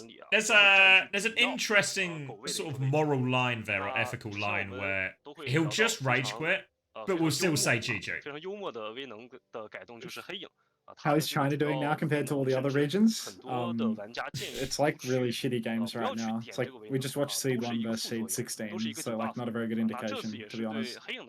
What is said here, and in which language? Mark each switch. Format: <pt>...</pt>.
<en>There's an interesting sort of moral line there, or ethical line, where he'll just rage quit, but we'll still say GG.</en> <zh>非常幽默的威能的改动就是黑影。</zh> <en>How is China doing now compared to all the other regions? It's like really shitty games right now. It's like we just watched Seed 1 versus Seed 16, so like not a very good indication, to be honest.</en>